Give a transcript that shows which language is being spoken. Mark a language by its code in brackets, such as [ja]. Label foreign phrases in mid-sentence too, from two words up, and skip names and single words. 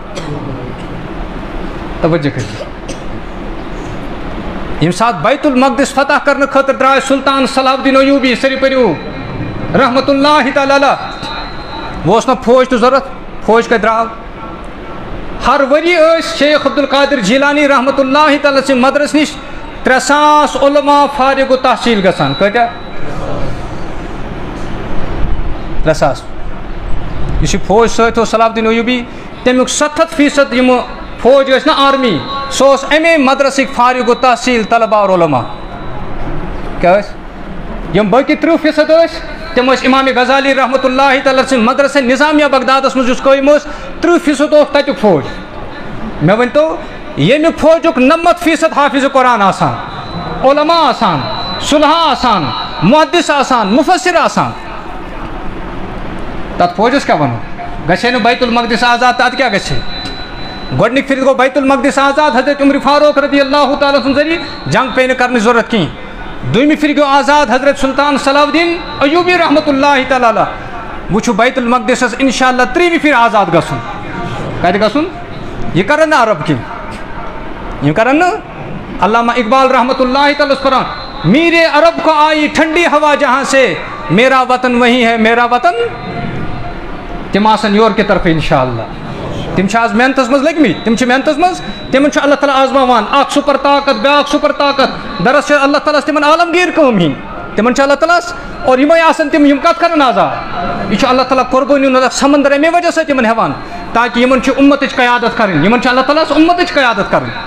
[ks] توجہ کٔرِو ییٚمہِ ساتہٕ بیت المقدس فتح کرنہٕ خٲطرٕ درٛاے سلطان صلاح الدین ایوبی سٲری پٔرِو [ar] رحمۃ اللہ تعالیٰ علیہ [ks] وۄنۍ اوس نہ فوج تہِ ضوٚرتھ فوج کتہِ درٛاو ہر ؤری ٲسۍ شیخ عبدالقادر جیلانی [ar] رحمۃ اللہ تعالیٰ [ks] سٕنٛدِ مدرس نِش 300 علما فارغ و تحصیل گژھان کۭتیاہ 300 یُس یہِ فوج سۭتۍ اوس صلاح الدین ایوبی تمیُک 70% یِم فوج ٲسۍ نہ آرمی سُہ اوس اَمے مدرسٕکۍ فارغ و تحصیل طلبہ اور علما کیٛاہ ٲسۍ یِم باقٕے 30% ٲسۍ تِم ٲسۍ امام غزالی [ar] رحمۃ اللہ تعالیٰ [ks] سٕنٛدِ مدرسہ نظامیہ بغدادس منٛز یُس قٲیِم اوس 30% اوس تتیُک فوج مےٚ ؤنۍتو ییٚمہِ فوجُک 90% حافظ قرآن آسان علما آسان صلحہ آسان محدث آسان مفسر آسان تتھ فوجس کیٛاہ وَنو گژھِ ہے نہٕ بیت المقدس آزاد تہٕ اَدٕ کیٛاہ گژھِ ہے گۄڈنِکۍ پھِرِ گوٚو بیت المقدس آزاد حضرت عمر فاروق [ar] رضی اللہ تعالیٰ [ks] سُنٛد ذٔریعہٕ جنگ پیٚیہِ نہٕ کرنٕچ ضوٚرتھ کِہیٖنۍ دوٚیمہِ پھِرِ گوٚو آزاد حضرت سلطان صلاح الدین ایوبی [ar] رحمۃ اللہ تعالیٰ علیہ [ks] وٕچھِو بیت المقدسس [ar] انشاء اللہ [ks] 3مہِ پھِرِ آزاد گژھُن کتہِ گژھُن یہِ کرن نہٕ عرب کینٛہہ یِم کرن نہٕ علامہ اقبال [ar] رحمۃ اللہ تعالیٰ [ks] اوس پران [ur] میرے عرب کو آئی ٹھنڈی ہوا جہاں سے میرا وطن [ks] وہی ہے میرا وطن تِم آسن یورٕ کہِ طرفہٕ [ar] انشاء اللہ [ks] تِم چھِ آز محنتس منٛز لٔگمٕتۍ تِم چھِ محنتس منٛز تِمن چھُ اللہ تعالیٰ آزماوان اکھ سُپر طاقت بیاکھ سُپر طاقت دراصل چھِ اللہ تعالیٰ ہس تِمن عالمگیٖر کٲم ہِنٛدۍ تِمن چھِ اللہ تعالیٰ ہس اور یِمے آسن تِم یِم کتھ کرن آزاد یہِ چھُ اللہ تعالیٰ قۄربٲنی ہُنٛد اکھ سمندر اَمے وجہ سۭتۍ یِمن ہٮ۪وان تاکہِ یِمن چھِ اُمتٕچ قیادت کرٕنۍ یِمن چھِ اللہ تعالیٰ ہس اُمتٕچ قیادت کرٕنۍ